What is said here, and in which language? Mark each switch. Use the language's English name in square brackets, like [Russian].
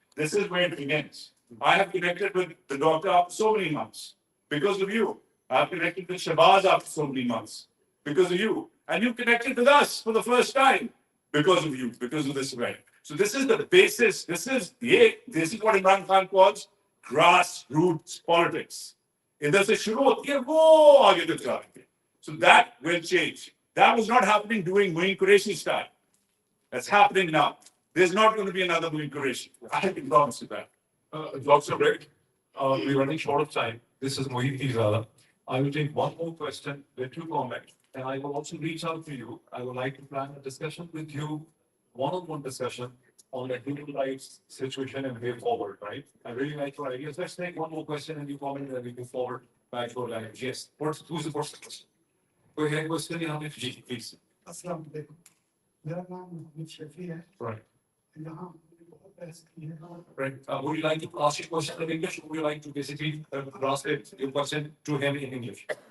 [English] This is where it begins. I have connected with the doctor after so many months because of you. I have connected with Shahbaz after so many months because of you. And you connected with us for the first time because of you, because of this event. So this is the basis. This is what Imran Khan calls grassroots politics. [Urdu] इधर से शुरू होती है वो आगे तक जाएंगे. [English] So that will change. That was not happening during Moeed Qureshi's time. That's happening now. There's not going to be another Moeed Qureshi. I can promise you that. Dr. Rick, we're running short of time. This is Moeed Pirzada. I will take one more question, let you comment, and I will also reach out to you. I would like to plan a discussion with you, one-on-one discussion on the human rights situation and way forward, right? I really like your ideas. Let's take one more question and you comment and we move forward back to our language. Yes, who's the first question? Go ahead, question, please. [Urdu] अस्सलाम वालेकुम मेरा नाम मोहम्मद शफी है [English] Right. [Urdu] यहाँ हमने बहुत बहस की है [English] Right. Would you like to ask your question in English, or would you like to basically translate your question to him in English?